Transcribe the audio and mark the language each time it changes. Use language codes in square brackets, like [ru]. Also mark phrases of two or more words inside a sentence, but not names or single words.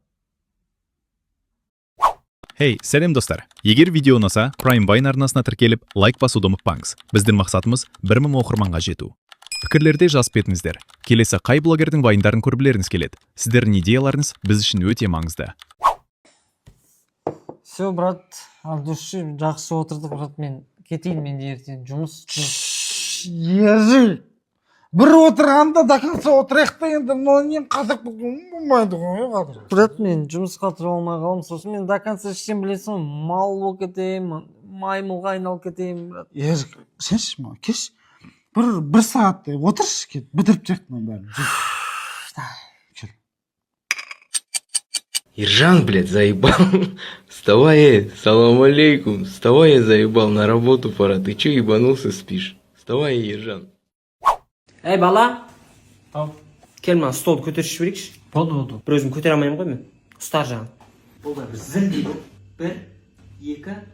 [kk] Hey, сәлем достар. Егер видео ұнаса, Prime Wine арнасына тіркеліп, лайк басуды ұмытпаңыз. Біздің мақсатымыз 1000 оқырманға жету. Пікірлерде жазып кетіңіздер. Келесі қай блогердің вайндарын көргілеріңіз келеді? Сіздердің идеяларыңыз біз үшін өте маңызды. [ru] Все, брат, от души [kk] жақсы отырдық, брат, мен кетейін, мен ертең жұмыс. Ержи. Бір отырғанда да қанша отырайық та енді мынау нен қазақ болмайды ғой қазір. Брат, мен жұмысқа тұра алмай қалдым, сосын мен [ru] до конца [kk] іштен білесің, мал болып кетейін, маймылға айналып кетейін, брат. Ержик, сенші ма, кеш бір сағат отыршы, кет, бітіріп жақтың бәрін. Ержан, [ru] блядь, заебал. Вставай, [ar] سلام عليكم. [ru] Вставай, я заебал, на работу пора. Ты че ебанулся, спишь? Вставай, Ержан. [kk] Бала. Кел мына столды көтеріп жіберейікші. Болды. Бір өзім көтере алмаймын ғой мен. Ұстар жағын. Бұл да бір зіл дейді. 1,